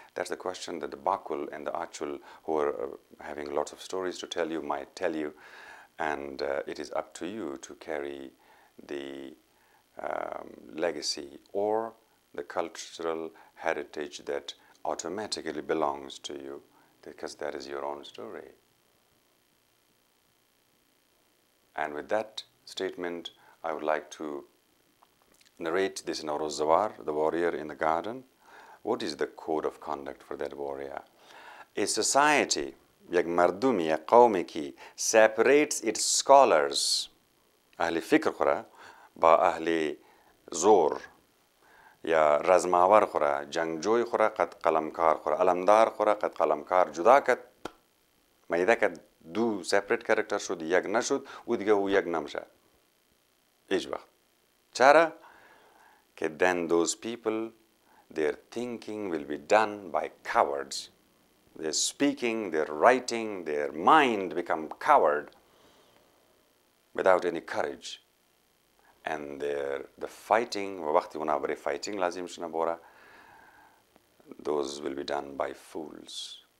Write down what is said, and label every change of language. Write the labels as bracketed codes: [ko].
[en] That's the question that the Bakul and the Achul, who are having lots of stories to tell you, might tell you, and it is up to you to carry the legacy or the cultural heritage that automatically belongs to you, because that is your own story. And with that statement, I would like to narrate this Nowroz Zawar, the warrior in the garden. What is the code of conduct for that warrior? [fa] A society, یک مردمی، یک قومی که [en] separates its scholars، [fa] اهل فکر خوره با اهل زور یا رزماور خوره، جنگجوی خوره قد قلمکار خوره، علمدار خوره قد قلمکار جدا کد، میده کد دو [en] separate character [fa] شد، یک نشد و دیگه او یک نمشه هیچ وقت. چرا؟ که [en] then those people, their thinking will be done by cowards. Their speaking, their writing, their mind become coward. without any courage. And the fighting, fighting, [fa] lazim shnabora, [en] those will be done by fools.